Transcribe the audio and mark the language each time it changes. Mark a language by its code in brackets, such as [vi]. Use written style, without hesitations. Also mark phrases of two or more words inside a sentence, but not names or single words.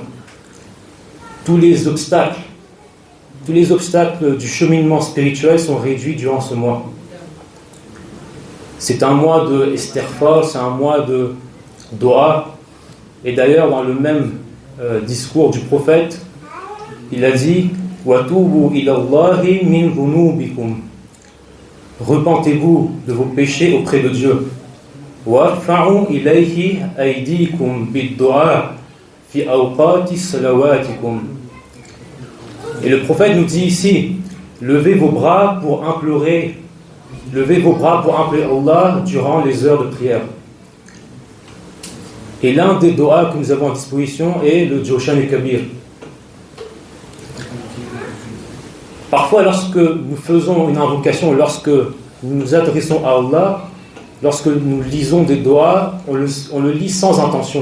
[fr] Tous les obstacles du cheminement spirituel sont réduits durant ce mois. C'est un mois de istighfar, c'est un mois de dua. Et d'ailleurs, dans le même discours du prophète, il a dit « [ar] وتوبوا إلى الله من ذنوبكم [fr] » Repentez-vous de vos péchés auprès de Dieu. « [ar] وارفعوا إليه أيديكم بالدعاء في أوقات صلواتكم [fr] » Et le prophète nous dit ici « Levez vos bras pour implorer Allah durant les heures de prière. » Et l'un des doigts que nous avons à disposition est le Jawshan al-Kabir. Parfois, lorsque nous faisons une invocation, lorsque nous nous adressons à Allah, lorsque nous lisons des doigts, on le lit sans attention.